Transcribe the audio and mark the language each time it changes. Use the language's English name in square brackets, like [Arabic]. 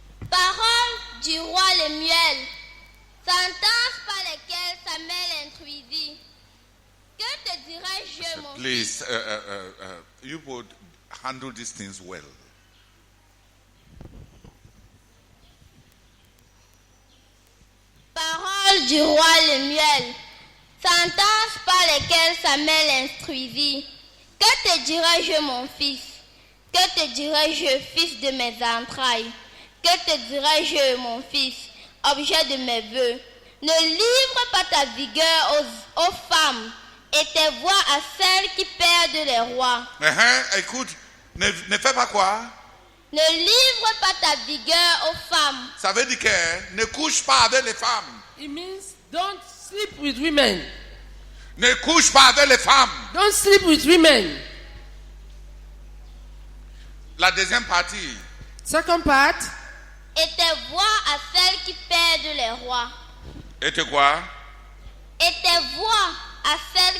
[French] Parole du roi le miel, sentence par lesquelles sa mère l'instruisit. Que te dirais-je, mon [English] Please, you would handle these things well. [French] Parole du roi le miel, sentence par lesquelles sa mère l'instruisit. Que te dirais-je, mon fils? Que te dirais-je, fils de mes entrailles? Que te dirais-je, mon fils, objet de mes vœux? Ne livre pas ta vigueur aux femmes et tes voix à celles qui perdent les rois. Écoute, ne fais pas quoi? Ne livre pas ta vigueur aux femmes. Ça veut dire que ne couche pas avec les femmes. [English] It means don't sleep with women. [French] Ne couche pas avec les femmes. [English] Don't sleep with women. [French] La deuxième partie. [English] Second part. [French] Et tes voix à celles qui perdent les rois. Et te quoi? Et tes voix à celles